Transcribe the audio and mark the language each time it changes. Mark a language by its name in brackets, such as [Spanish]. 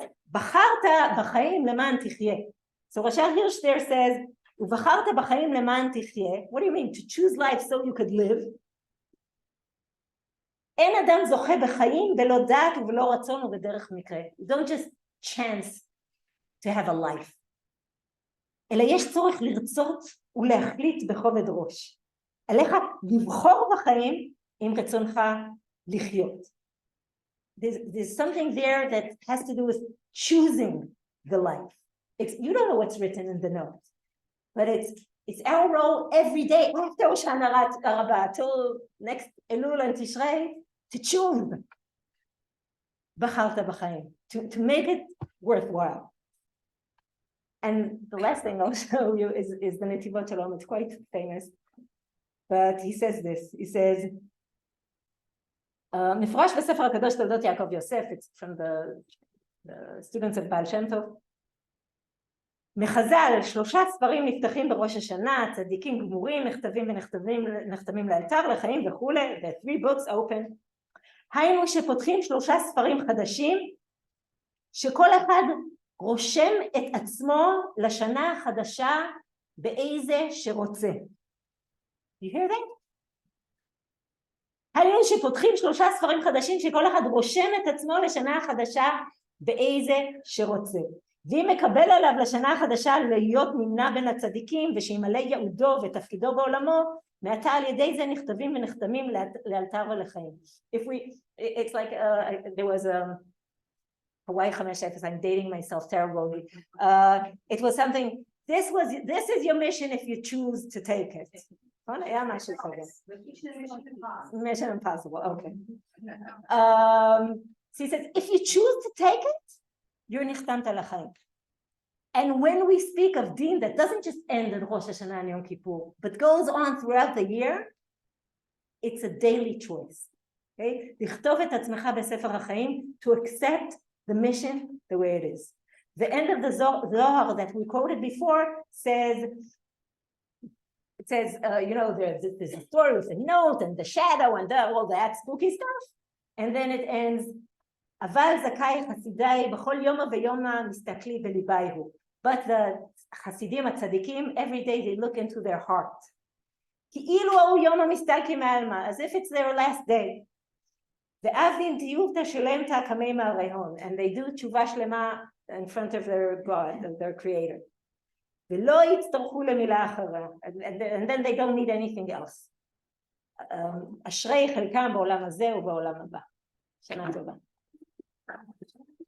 [Hebrew] בחרת בחיים למען תחיה. [English] So [Hebrew] ראשי הירש [English] there says, [Hebrew] ובחרת בחיים למען תחיה. [English] What do you mean? To choose life so you could live? [Hebrew] אין אדם זוכה בחיים בלא דעת ובלא רצון ובדרך מקרה. [English] You don't just chance to have a life. [Hebrew] אלא יש צורך לרצות ולהחליט בכובד ראש. עליך לבחור בחיים עם רצונך לחיות. [English] There's something there that has to do with choosing the life. You don't know what's written in the note, but it's our role every day after Hoshana Rabbah till next Elul and Tishrei to choose B'charta b'chaim, to make it worthwhile. And the last thing I'll show you is the Netivot Shalom. It's quite famous, but he says this. He says, [Hebrew] מפורש בספר הקדוש תולדות יעקב יוסף. [English] It's from the students of Baal Shem Tov. [Hebrew] מחז"ל 3 ספרים נפתחים בראש השנה, צדיקים גמורים, נחתמים לאלתר, לחיים וכולי, [English] the 3 books open. [Hebrew] היינו שפותחים 3 ספרים חדשים, שכל אחד רושם את עצמו לשנה החדשה באיזה שרוצה. [English] You hear that? [Hebrew] היינו שפותחים 3 ספרים חדשים, שכל אחד רושם את עצמו לשנה החדשה באיזה שרוצה. ואם מקבל עליו לשנה החדשה להיות נמנה בין הצדיקים ושימלא ייעודו ותפקידו בעולמו, מעתה על ידי זה נכתבים ונחתמים לאלתר ולחיים. [English] It's like there was Hawaii 5-0, I'm dating myself terribly. It was something, this is your mission if you choose to take it. [Hebrew] היה משהו כזה. [English] Mission impossible, okay. So he says, if you choose to take it, you're [Hebrew] נחתמת לחיים. [English] And when we speak of deen that doesn't just end at Rosh Hashanah and Yom Kippur, but goes on throughout the year, it's a daily choice. Okay? [Hebrew] לכתוב את עצמך בספר החיים, [English] to accept the mission the way it is. The end of the Zohar that we quoted before says, it says, there's a story with a note and the shadow and all that spooky stuff. And then it ends, [Aramaic] אבל זכאי חסידי בכל יום ויומא מסתכלי בליבי הוא. [English] But the חסידים הצדיקים, every day they look into their heart. [Aramaic] כאילו הוא יום המסתלקים מעלמא, [English] as if it's their last day. [Aramaic] ועבדין דיובתא שלמתא קמי מהרי הון, [English] and they do תשובה שלמה in front of their God, of their creator. [Hebrew] ולא יצטרכו למילה אחרה, [English] and then they don't need anything else. [Hebrew] אשרי חלקם בעולם הזה ובעולם הבא. שנה טובה.